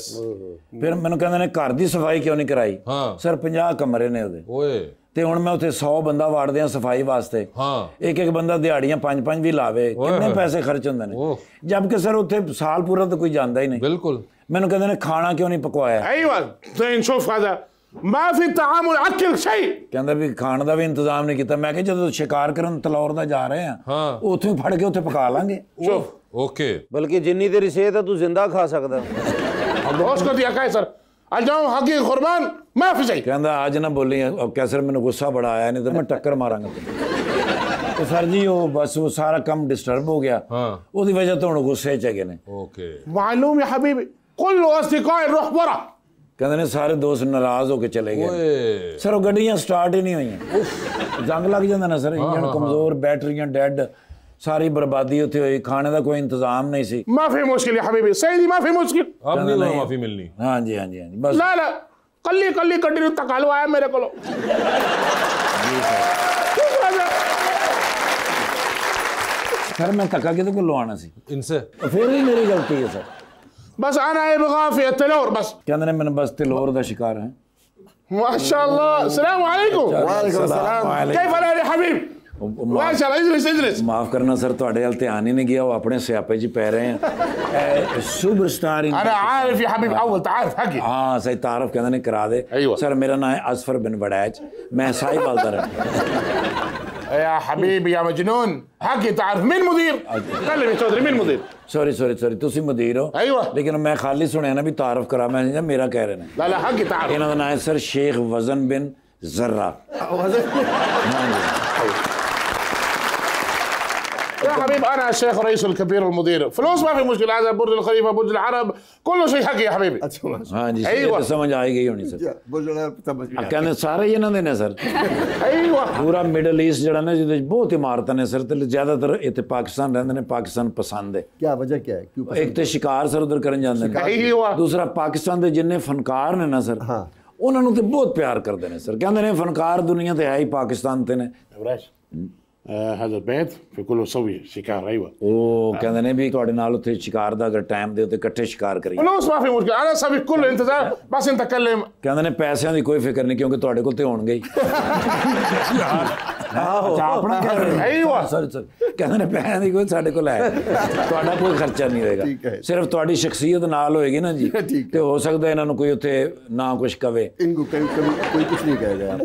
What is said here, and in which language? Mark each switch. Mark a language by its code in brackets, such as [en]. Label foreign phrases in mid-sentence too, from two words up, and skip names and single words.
[pa] ਫਿਰ ਮੈਨੂੰ ਕਹਿੰਦੇ ਨੇ ਘਰ ਦੀ ਸਫਾਈ ਕਿਉਂ ਨਹੀਂ ਕਰਾਈ ਹਾਂ ਸਰ 50 ਕਮਰੇ ਨੇ ਉਹਦੇ ਓਏ ਤੇ ਹੁਣ ਮੈਂ ਉੱਥੇ 100 ਬੰਦਾ ਵਾੜਦੇ ਆ ਸਫਾਈ ਵਾਸਤੇ ਹਾਂ ਇੱਕ ਬੰਦਾ ਦਿਹਾੜੀਆਂ 5 ਵੀ ਲਾਵੇ ਕਿੰਨੇ ਪੈਸੇ ਖਰਚ ਹੁੰਦੇ ਨੇ ਜਦਕਿ ਸਰ ਉੱਥੇ ਸਾਲ ਪੂਰਾ ਤਾਂ ਕੋਈ ਜਾਂਦਾ ਹੀ ਨਹੀਂ ਬਿਲਕੁਲ ਮੈਨੂੰ ਕਹਿੰਦੇ ਨੇ ਖਾਣਾ ਕਿਉਂ ਨਹੀਂ ਪਕਵਾਇਆ [ar] ايوه نشوف هذا ما في تعامل اكل شيء [pa] ਕਹਿੰਦਾ ਵੀ ਖਾਣ ਦਾ ਵੀ ਇੰਤਜ਼ਾਮ ਨਹੀਂ ਕੀਤਾ ਮੈਂ ਕਿਹਾ ਜਦੋਂ ਸ਼ਿਕਾਰ ਕਰਨ ਤਲੌਰ ਦਾ ਜਾ ਰਹੇ ਆ ਉੱਥੋਂ ਹੀ ਫੜ ਕੇ ਉੱਥੇ ਪਕਾ ਲਾਂਗੇ ਓਕੇ ਬਲਕਿ ਜਿੰਨੀ ਤੇਰੀ ਸਿਹਤ ਹੈ ਤੂੰ ਜ਼ਿੰਦਾ ਖਾ ਸਕਦਾ [ar] اسكت يا قيصر اليوم حقي قربان ما في شيء [pa] ਕਹਿੰਦਾ ਅੱਜ ਨਾ ਬੋਲੀ ਕੈਸਰ ਮੈਨੂੰ ਗੁੱਸਾ ਬੜਾ ਆਇਆ ਨਹੀਂ ਤਾਂ ਮੈਂ ਟੱਕਰ ਮਾਰਾਂਗਾ ਤੇ ਸਰ ਜੀ ਉਹ ਬਸ ਉਹ ਸਾਰਾ ਕੰਮ ਡਿਸਟਰਬ ਹੋ ਗਿਆ ਉਹਦੀ ਵਜ੍ਹਾ ਤੋਂ ਹੁਣ ਗੁੱਸੇ 'ਚ ਹੈਗੇ ਨੇ ਓਕੇ [ar] معلوم يا حبيبي كل اصدقائي روح ورا [pa] ਕਹਿੰਦੇ ਨੇ ਸਾਰੇ ਦੋਸਤ ਨਾਰਾਜ਼ ਹੋ ਕੇ ਚਲੇ ਗਏ ਸਰ ਉਹ ਗੱਡੀਆਂ ਸਟਾਰਟ ਹੀ ਨਹੀਂ ਹੋਈਆਂ ਜੰਗ ਲੱਗ ਜਾਂਦਾ ਨਾ ਸਰ ਇੰਜਣ ਕਮਜ਼ੋਰ ਬੈਟਰੀਆਂ ਡੈਡ ਸਾਰੀ ਬਰਬਾਦੀ ਉੱਥੇ ਹੋਈ ਖਾਣੇ ਦਾ ਕੋਈ ਇੰਤਜ਼ਾਮ ਨਹੀਂ ਸੀ [ar] ما في مشكله يا حبيبي سيدي ما في مشكله [pa] ਅਬ ਨਹੀਂ ਮਾਫੀ ਮਿਲਨੀ ਹਾਂਜੀ ਬਸ لا لا कल्ली कड्डी तक हलवा है मेरे को ਸਰ ਮੈਂ ਧੱਕਾ ਕਿਹਦੇ ਕੋਲ ਲਵਾਉਣਾ ਸੀ [ur] इनसे [pa] ਫਿਰ ਵੀ ਮੇਰੀ ਗਲਤੀ ਹੈ ਸਰ [ar] بس انا ابغى في التلور بس [pa] ਕਹਿੰਦੇ ਨੇ ਮੈਨੂੰ ਬਸ ਤਲੌਰ ਦਾ ਸ਼ਿਕਾਰ ਹੈ [ar] ما شاء الله السلام عليكم وعليكم السلام كيف الحال يا حبيب ما شاء الله اجلس [pa] ਮਾਫ ਕਰਨਾ ਸਰ ਤੁਹਾਡੇ ਵੱਲ ਧਿਆਨ ਹੀ ਨਹੀਂ ਗਿਆ ਉਹ ਆਪਣੇ ਸਿਆਪੇ 'ਚ ਪੈ ਰਹੇ ਆ ਸੁਪਰਸਟਾਰ [ar] انا عارف يا حبيب اول تعرف حقي [pa] ਹਾਂ ਸਹੀ ਤਾਰਫ ਕਹਿੰਦੇ ਨੇ ਕਰਾ ਦੇ ਸਰ ਮੇਰਾ ਨਾਮ ਹੈ ਅਸਫਰ ਬਿਨ ਵੜੈਚ ਮੈਂ ਸਾहिवाल ਦਾ ਰਹਿਣਾ [ar] يا حبيبي يا مجنون حقي تعرف مين مدير كلم يا चौधरी مين مدير [pa] ਸੌਰੀ ਤੁਸੀਂ ਮਦੀਰ ਹੋ [ar] ايوه [pa] ਲੇਕਿਨ ਮੈਂ ਖਾਲੀ ਸੁਣਿਆ ਨਾ ਵੀ ਤਾਰਫ ਕਰਾ ਮੈਂ ਮੇਰਾ ਕਹਿ ਰਹੇ ਨੇ [ar] لا لا حقي تعرف [pa] ਇਹਨਾਂ ਦਾ ਨਾਮ ਹੈ ਸਰ ਸ਼ੇਖ ਵਜ਼ਨ ਬਿਨ ਜ਼ਰਾ [ar] يا حبيب انا الشيخ رئيس الكبير المدير فلوس ما في مشكله هذا برج الخليفه برج العرب كل شيء حقي يا حبيبي [pa] ਹਾਂ ਜੀ ਸਮਝ ਆਈ ਗਈ ਹੋਣੀ ਸਰ ਕਹਿੰਦੇ ਸਾਰੇ ਇਹਨਾਂ ਦੇ ਨੇ ਸਰ [ar] ايوه [pa] ਪੂਰਾ ਮਿਡਲ ਈਸਟ ਜਿਹੜਾ ਨਾ ਜਿਹਦੇ ਬਹੁਤ ਇਮਾਰਤਾਂ ਨੇ ਸਰ ਤੇ ਜ਼ਿਆਦਾਤਰ ਇੱਥੇ ਪਾਕਿਸਤਾਨ ਰਹਿੰਦੇ ਨੇ ਪਾਕਿਸਤਾਨ ਪਸੰਦ ਹੈ [ur] کیا وجہ کیا ہے کیوں [pa] ਇੱਕ ਤੇ ਸ਼ਿਕਾਰ ਸਰ ਉਧਰ ਕਰਨ ਜਾਂਦੇ ਨੇ ਦੂਸਰਾ ਪਾਕਿਸਤਾਨ ਦੇ ਜਿੰਨੇ ਫਨਕਾਰ ਨੇ ਨਾ ਸਰ ਉਹਨਾਂ ਨੂੰ ਤੇ ਬਹੁਤ ਪਿਆਰ ਕਰਦੇ ਨੇ ਸਰ ਕਹਿੰਦੇ ਨੇ ਫਨਕਾਰ ਦੁਨੀਆ ਤੇ ਹੈ ਹੀ ਪਾਕਿਸਤਾਨ ਤੇ ਨੇ [ar] هذا البيت في كله سوي شكار ايوه [pa] ਉਹ ਕਹਿੰਦੇ ਨੇ ਵੀ ਤੁਹਾਡੇ ਨਾਲ ਉੱਥੇ ਸ਼ਿਕਾਰ ਦਾ ਅਗਰ ਟਾਈਮ ਦੇ ਉੱਤੇ ਇਕੱਠੇ ਸ਼ਿਕਾਰ ਕਰੀਏ [ar] فلوس ما في مشكله انا اسوي كل الانتظار بس انت كلم [pa] ਕਹਿੰਦੇ ਨੇ ਪੈਸਿਆਂ ਦੀ ਕੋਈ ਫਿਕਰ ਨਹੀਂ ਕਿਉਂਕਿ ਤੁਹਾਡੇ ਕੋਲ ਤੇ ਹੋਣਗੇ ਹੀ ਆਪਣਾ ਕਹਿ ਰਹੇ [ar] ايوه [pa] ਸਰ ਕਹਿੰਦੇ ਨੇ ਪੈਸਿਆਂ ਦੀ ਕੋਈ ਸਾਡੇ ਕੋਲ ਹੈ ਤੁਹਾਡਾ ਕੋਈ ਖਰਚਾ ਨਹੀਂ ਹੋਏਗਾ ਸਿਰਫ ਤੁਹਾਡੀ ਸ਼ਖਸੀਅਤ ਨਾਲ ਹੋਏਗੀ ਨਾ ਜੀ ਤੇ ਹੋ ਸਕਦਾ ਇਹਨਾਂ ਨੂੰ ਕੋਈ ਉੱਥੇ ਨਾ ਕੁਝ ਕਵੇ [ur] انہیں کوئی کچھ نہیں کہے گا